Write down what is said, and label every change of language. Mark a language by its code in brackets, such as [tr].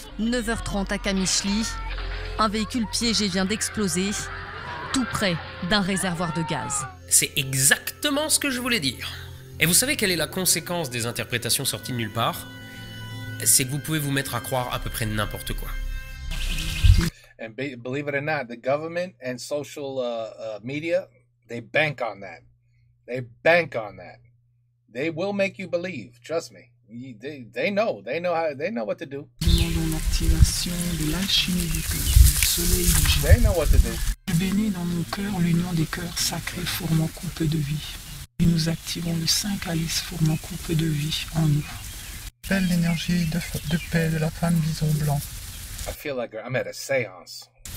[fr] 9h30 à Kamichli, un véhicule piégé vient d'exploser, tout près d'un réservoir de gaz. C'est exactement ce que je voulais dire. Et vous savez quelle est la conséquence des interprétations sorties de nulle part? C'est que vous pouvez vous mettre à croire à peu près n'importe quoi. [en] And believe it or not, the government and social media, they bank on that. They bank on that. They will make you believe. Trust me. They know what to do. [fr] Demandons l'activation de l'alchimie du cœur, du soleil du génie. [en] They know what to do. [fr] Je bénis dans nos cœurs l'union des cœurs sacrés formant coupe de vie. Et nous activons le saint calice formant coupe de vie en nous. Belle l'énergie de paix de la femme bison blanc. [en] I feel like I'm at a séance.